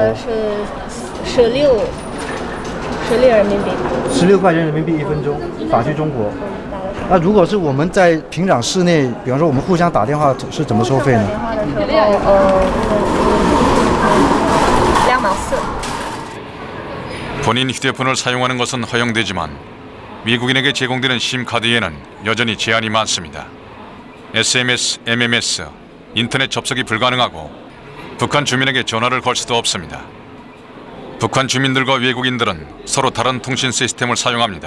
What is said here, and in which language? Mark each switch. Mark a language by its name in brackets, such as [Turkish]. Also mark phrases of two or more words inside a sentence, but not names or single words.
[Chinese] 是16人民币。 16块钱人民币1分钟，打去中国。那如果是我们在平壤市内，比方说我们互相打电话是怎么收费呢？2毛4。 [Korean] 본인 휴대폰을 사용하는 것은 허용되지만 미국인에게 제공되는 심카드에는 여전히 제한이 많습니다. SMS, MMS, 인터넷 접속이 불가능하고 북한 주민에게 전화를 걸 수도 없습니다. 북한 주민들과 외국인들은 서로 다른 통신 시스템을 사용합니다.